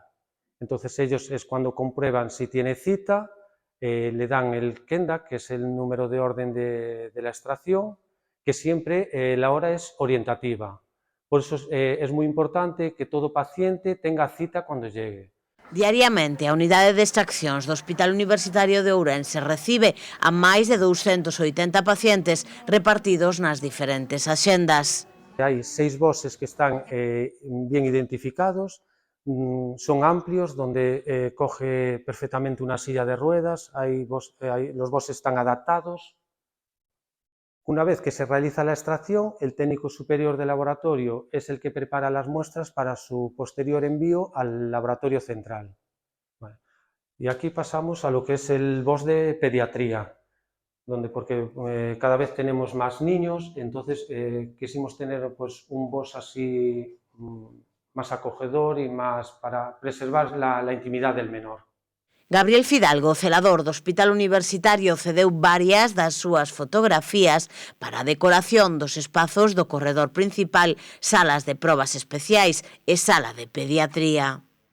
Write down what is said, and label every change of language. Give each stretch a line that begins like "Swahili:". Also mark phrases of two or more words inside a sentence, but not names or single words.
Spanish: Entonces ellos es cuando comprueban si tiene cita, le dan el KENDA, que es el número de orden de la extracción, que siempre la hora es orientativa. Por eso es muy importante que todo paciente tenga cita cuando llegue.
Galician: Diariamente, a unidade de extraccións do Hospital Universitario de Ourense recibe a máis de 280 pacientes repartidos nas diferentes axendas.
Spanish: Hay 6 boxes que están bien identificados, son amplios, donde coge perfectamente una silla de ruedas, los boxes están adaptados. Una vez que se realiza la extracción, el técnico superior de laboratorio es el que prepara las muestras para su posterior envío al laboratorio central. Vale. Y aquí pasamos a lo que es el box de pediatría, porque cada vez tenemos más niños, entonces quisimos tener pues, un box así más acogedor y más para preservar la intimidad del menor.
Galician: Gabriel Fidalgo, celador do Hospital Universitario, cedeu varias das súas fotografías para a decoración dos espazos do corredor principal, salas de probas especiais e sala de pediatría.